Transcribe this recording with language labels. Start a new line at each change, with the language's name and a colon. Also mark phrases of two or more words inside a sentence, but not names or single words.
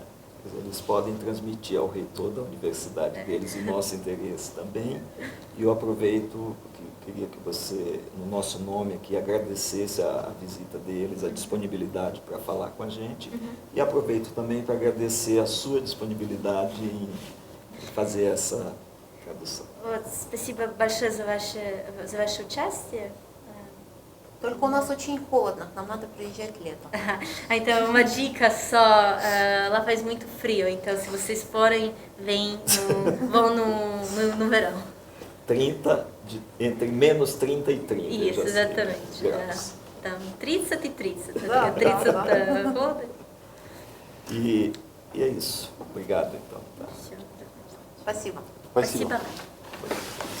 Portuguese: Eles podem transmitir ao reitor da universidade deles o nosso interesse também. E eu aproveito, porque queria que você, no nosso nome aqui, agradecesse a visita deles, a disponibilidade para falar com a gente. E aproveito também para agradecer a sua disponibilidade em fazer essa tradução.
Russian: Спасибо большое за ваше участие. Только у нас очень холодно, к нам надо приезжать летом.
Portuguese: Então, uma dica só, lá faz muito frio, então se vocês forem, vão no verão. Entre menos 30 e 30. Isso, exatamente.
Russian: Там 30 и 30. 30 холода.
Portuguese: E é isso. Obrigado, então. Tá?
Russian: Спасибо. Спасибо. Спасибо.